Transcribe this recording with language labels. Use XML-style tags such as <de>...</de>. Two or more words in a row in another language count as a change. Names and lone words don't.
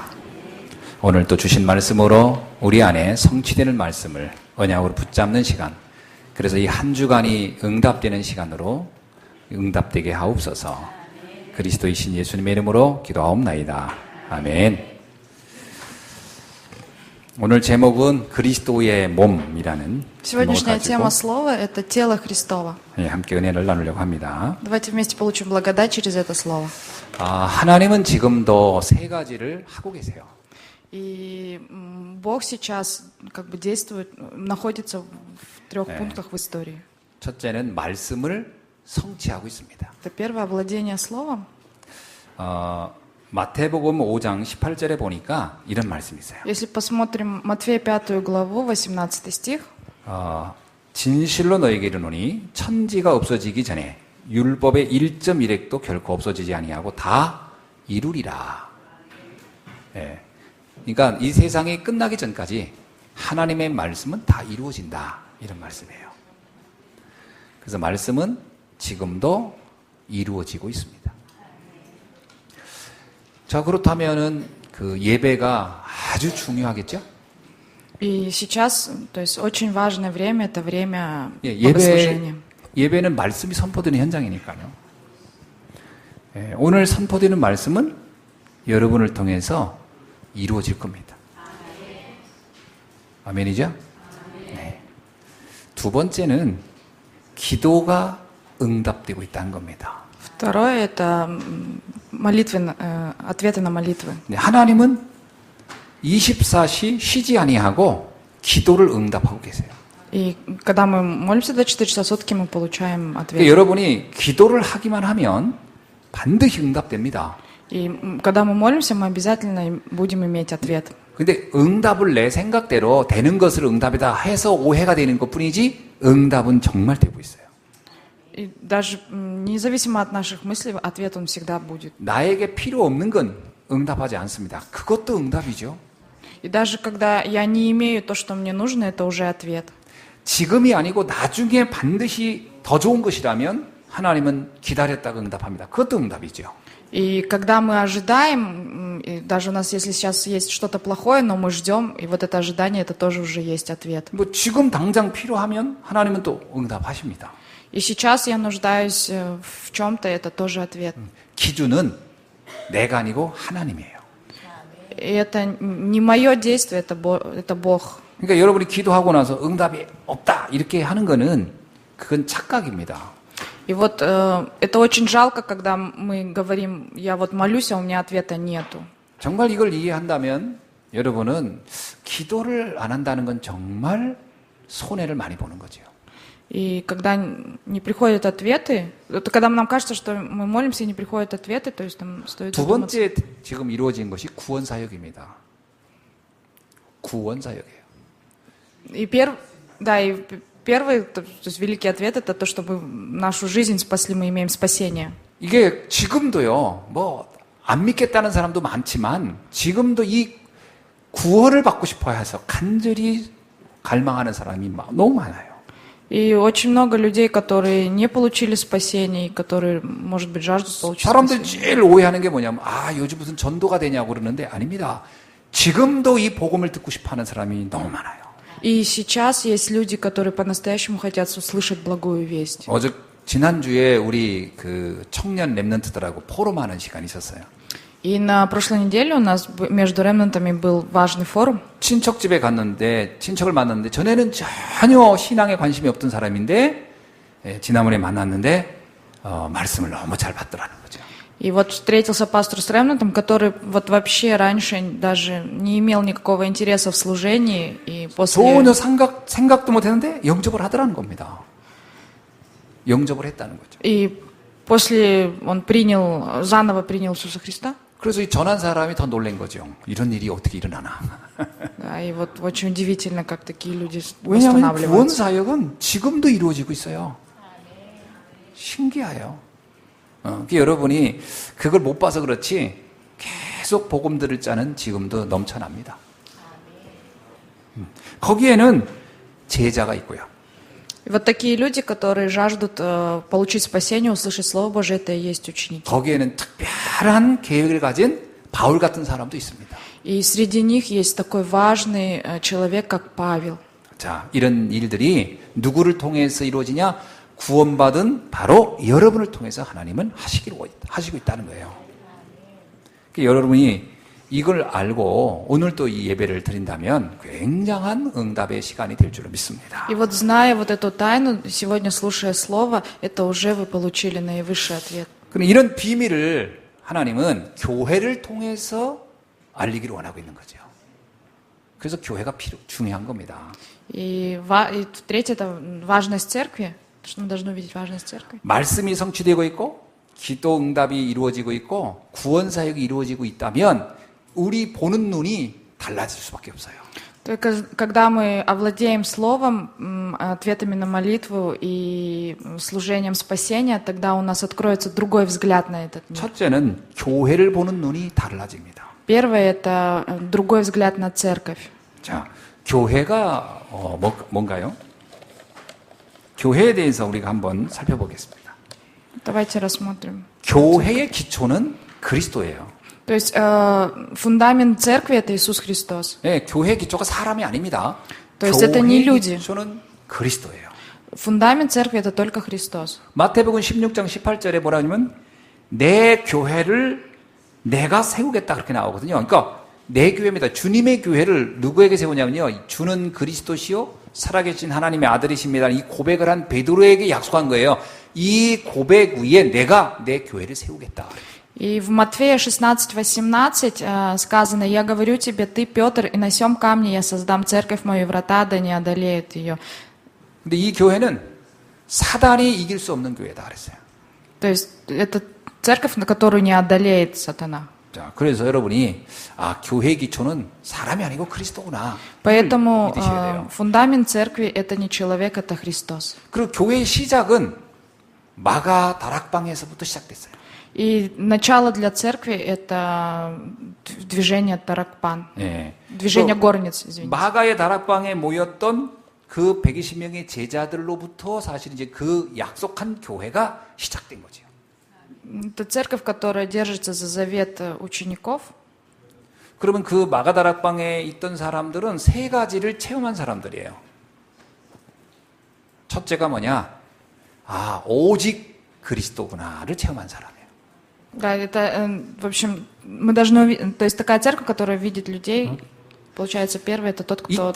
<ko>오늘 또 주신 말씀으로 우리 안에 성취되는 말씀을 언약으로 붙잡는 시간, 그래서 이 한 주간이 응답되는 시간으로 응답되게 하옵소서. 그리스도이신 예수님의 이름으로 기도하옵나이다. 아멘. 오늘 제목은 그리스도의 몸이라는</ko> <ru>Сегодняшняя тема слова – это тело Христово.</ru> <ko>네, 함께 은혜를 나누려고 합니다.</ko> <ru>Давайте вместе получим благодать через это слово.</ru> <ko>하나님은 지금도 세 가지를 하고 계세요.</ko> <ru>И Бог сейчас как бы действует, находится в трех пунктах в истории.</ru> <ko>첫째는 말씀을 성취하고 있습니다.</ko> <ru>Это первое – овладение словом.</ru> <ko>마태복음 5장 18절에 보니까 이런 말씀이 있어요.</ko> <ru>Если посмотрим Матфея 5 главу, 18 стих.</ru> <ko>진실로 너에게 이르노니 천지가 없어지기 전에 율법의 1.1획도 결코 없어지지 아니하고 다 이루리라. 예. 그러니까 이 세상이 끝나기 전까지 하나님의 말씀은 다 이루어진다. 이런 말씀이에요. 그래서 말씀은 지금도 이루어지고 있습니다. 자, 그렇다면은 그 예배가 아주 중요하겠죠?</ko> <ru>И сейчас, то есть очень важное время, это время богослужения.</ru> <ko>예배는 말씀이 선포되는 현장이니까요. 예, 오늘 선포되는 말씀은 여러분을 통해서 이루어질 겁니다. 아멘이죠? 네. 두 번째는 기도가 응답되고 있다는 겁니다.</ko> <ru>Второе – это молитвы, ответы на молитвы.</ru> <ko>네, 하나님은 24시 쉬지 아니하고 기도를 응답하고 계세요.</ko> <ru>И когда мы молимся 24 часа в сутки, мы получаем ответ.</ru> <ko>그러니까 여러분이 기도를 하기만 하면 반드시 응답됩니다.</ko> <ru>И когда мы молимся, мы обязательно будем иметь ответ.</ru> <ko>근데 응답을 내 생각대로 되는 것을 응답이다 해서 오해가 되는 것뿐이지 응답은 정말 되고 있어요.</ko> <ru>И даже независимо от наших мыслей, ответ он всегда будет.</ru> <ko>나에게 필요 없는 건 응답하지 않습니다. 그것도 응답이죠.</ko> <ru>И даже когда я не имею то, что мне нужно, это уже ответ.</ru> <ko>지금이 아니고 나중에 반드시 더 좋은 것이라면 하나님은 기다렸다가 응답합니다. 그것도 응답이죠.</ko> <ru>И когда мы ожидаем, и даже у нас, если сейчас есть что-то плохое, но мы ждем, и вот это ожидание, это тоже уже есть ответ.</ru> <ko>뭐 지금 당장 필요하면 하나님은 또 응답하십니다.</ko> <ru>И сейчас я нуждаюсь в чем-то, это тоже ответ.</ru> <ko>기준은 내가 아니고 하나님이에요.</ko> <ru>И это не мое действие, это Бог.</ru> <ko>그러니까 여러분이 기도하고 나서 응답이 없다 이렇게 하는 거는 그건 착각입니다.</ko> <ru>И вот это очень жалко, когда мы говорим, я вот молюсь, а у меня ответа нету. 정말 이걸 이해한다면 여러분은 기도를 안 한다는 건 정말 손해를 많이 보는 거죠. И когда не приходят ответы, это когда нам кажется, что мы молимся и не приходят ответы, то есть нам стоит</ru> <ko>두</ko> <ru>задуматься.</ru> <ko>번째 지금 이루어진 것이 구원 사역입니다. 구원 사역이에요.</ko> <ru>И первый, то есть великий ответ, это то, чтобы нашу жизнь спасли, мы имеем спасение.</ru> <ko>이게 지금도요. 뭐 안 믿겠다는 사람도 많지만 지금도 이 구원을 받고 싶어 해서 간절히 갈망하는 사람이 너무 많아요.</ko> <ru>И очень много людей, которые не получили спасение, которые, может быть, жаждут получить</ru> <ko>사람들</ko> <ru>спасение.</ru> <ko>제일 오해하는 게 뭐냐면 요즘 무슨 전도가 되냐고 그러는데 아닙니다. 지금도 이 복음을 듣고 싶어하는 사람이 너무 많아요.</ko> <ru>И сейчас есть люди, которые по-настоящему хотят услышать благую весть.</ru> <ko>지난주에 우리 그 청년 랩런트들하고 포럼하는 시간이 있었어요.</ko> <ru>И на прошлой неделе у нас между ремнантами был важный форум.</ru> <ko>친척 집에 갔는데 친척을 만났는데 전에는 전혀 신앙에 관심이 없던 사람인데 지난번에 만났는데 말씀을 너무 잘 받더라는 거죠.</ko> <ru>И вот встретился пастор с ремнантом, который вот вообще раньше даже не имел никакого интереса в служении, и после...</ru> <ko>전혀 생각도 못했는데 영접을 하더라는 겁니다. 영접을 했다는 거죠.</ko> <ru>И после он заново принял Иисуса Христа.</ru> <ko>그래서 이 전한 사람이 더 놀란 거죠. 이런 일이 어떻게 일어나나.</ko> <ru>Да, и вот очень удивительно, как такие люди</ru> <ko>왜냐하면 구원</ko> <ru>восстанавливаются.</ru> <ko>사역은 지금도 이루어지고 있어요. 신기해요. 여러분이 그걸 못 봐서 그렇지 계속 복음 들을 자는 지금도 넘쳐납니다. 거기에는 제자가 있고요.</ko> <ru>И вот такие люди, которые жаждут получить спасение, услышать Слово Божие, это и есть ученики.</ru> <ko>거기에는 특별한 계획을 가진 바울 같은 사람도 있습니다.</ko> <ru>И среди них есть такой важный человек, как Павел.</ru> <ko>자, 이런 일들이 누구를 통해서 이루어지냐? 구원받은 바로 여러분을 통해서 하나님은 하시고 있다는 거예요. 그러니까 여러분이 이걸 알고 오늘 또 이 예배를 드린다면 굉장한 응답의 시간이 될 줄로 믿습니다.</ko> <ru>И вот зная вот эту тайну, сегодня слушая Слово, это уже вы получили наивысший ответ.</ru> <ko>그럼 이런 비밀을 하나님은 교회를 통해서 알리기를 원하고 있는 거죠. 그래서 교회가 중요한 겁니다.</ko> <ru>И третье, это важность церкви, что мы должны увидеть важность церкви.</ru> <ko>말씀이 성취되고 있고 기도 응답이 이루어지고 있고 구원 사역이 이루어지고 있다면 우리 보는 눈이 달라질 수밖에 없어요.</ko> <ru>Только когда мы овладеем Словом, ответами на молитву и служением спасения, тогда у нас откроется другой взгляд на этот мир.</ru> <ko>첫째는 교회를 보는 눈이 달라집니다.</ko> <ru>Первое – это другой взгляд на церковь.</ru> <ko>자, 교회가 뭔가요? 교회에 대해서 우리가 한번 살펴보겠습니다.</ko> <ru>Давайте рассмотрим.</ru> <ko>교회의 기초는 그리스도예요.</ko> <ru>То есть фундамент церкви – это Иисус Христос.</ru> <ko>네, 교회의 기초가 사람이 아닙니다.</ko> <ru>То есть это не</ru> <ko>교회의</ko> <ru>люди.</ru> <ko>기초는 그리스도예요.</ko> <ru>Фундамент церкви – это только Христос.</ru> <ko>마태복음 16장 18절에 뭐라 하냐면 내 교회를 내가 세우겠다 그렇게 나오거든요. 그러니까 내 교회입니다. 주님의 교회를 누구에게 세우냐면요. 주는 그리스도시요 살아계신 하나님의 아들이십니다. 이 고백을 한 베드로에게 약속한 거예요. 이 고백 위에 내가 내 교회를 세우겠다.</ko> <ru>И в Матфея 16:18 сказано: «Я говорю тебе, ты, Петр, и на сем камне я создам церковь мою, и врата да не одолеют ее».</ru> <ko>근데 이 교회는 사단이 이길 수 없는 교회다 그랬어요.</ko> <ru>То есть это церковь, на которую не одолеет сатана.</ru> <ko>자, 그래서 여러분이 교회의 기초는 사람이 아니고 그리스도구나.</ko> <ru>Поэтому</ru> <ko>믿으셔야 돼요.</ko> <ru>фундамент церкви – это не человек, это Христос.</ru> <ko>그리고 교회의 시작은 마가 다락방에서부터 시작됐어요.</ko> <ru>И начало для церкви – это движение Таракпан,</ru> <ko>예.</ko> <ru>движение горниц, извините.</ru> <ko>마가의 다락방에 모였던 그 120명의 제자들로부터 사실 이제 그 약속한 교회가 시작된 거죠.</ko> <ru>Это церковь, которая держится за завет учеников.</ru> <ko>그러면 그 마가 다락방에 있던 사람들은 세 가지를 체험한 사람들이에요. 첫째가 뭐냐? 오직 그리스도구나를 체험한 사람이에요.</ko> <ru>Да, это, в общем, мы должны увидеть, то есть такая церковь, которая видит людей, получается, первый это тот, кто</ru>